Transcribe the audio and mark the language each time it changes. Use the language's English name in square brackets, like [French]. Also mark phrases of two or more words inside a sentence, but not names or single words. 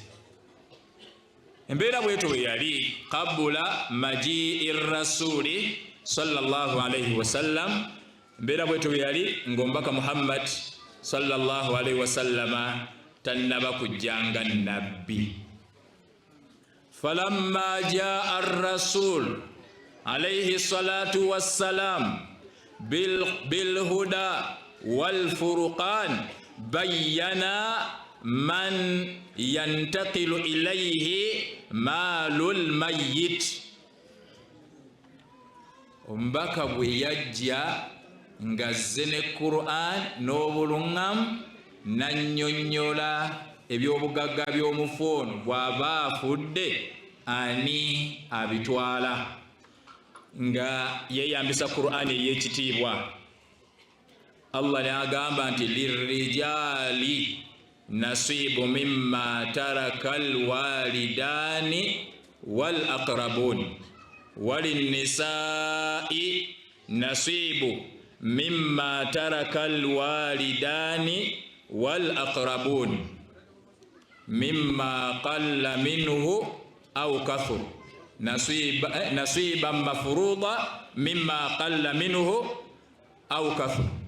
[Ganda] Embeera bwetyo bwe yali [Arabic] قبل مجيء الرسول صلى الله عليه وسلم. [Ganda] Embeera bwetyo bwe yali ng'omubaka Muhammad [Arabic] صلى الله عليه وسلم [Ganda] tannaba kujjanga nabbi. [Arabic] فلما جاء الرسول عليه الصلاة والسلام بالهدى والفرقان بين من ينتقل إليه مال الميت. [Ganda] Omubaka bwe yajja ng'azze ne Qur'an n'obuluŋŋamu n'annyonnyola eby'obugagga by'omufu ono bw'aba afudde ani abitwala, nga yeeyambisa Qur'an ey'ekitiibwa. [Arabic] Allah [Ganda] n'agamba nti [Arabic] للرجال نصيب مما ترك الوالدان والأقربون وللنساء نصيب مما ترك الوالدان والأقربون مما قل منه أو كثر نصيبا مفروضا مما قل منه أو كثر.